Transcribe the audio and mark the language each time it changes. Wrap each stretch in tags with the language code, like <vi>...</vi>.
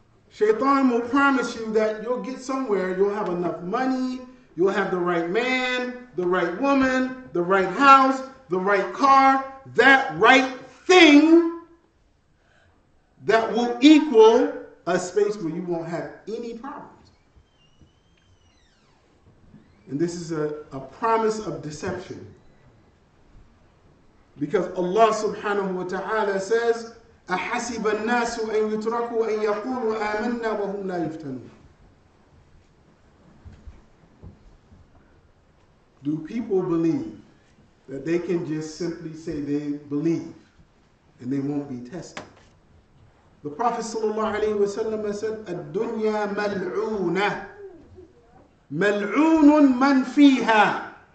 <en>Shaitan will promise you that you'll get somewhere, you'll have enough money, you'll have the right man, the right woman, the right house, the right car, that right thing that will equal a space where you won't have any problems. And this is a promise of deception. Because Allah subhanahu wa ta'ala says,</en> <ar>أَحَسِبَ النَّاسُ أَن يُتْرَكُوا أَن يَقُولُوا آمَنَّا وَهُمْ لَا يُفْتَنُونَ.</ar> <en>Do people believe that they can just simply say they believe and they won't be tested? The Prophet ﷺ said,</en> <ar>الدنيا ملعونة مَلْعُونٌ مَنْ فِيهَا.</ar>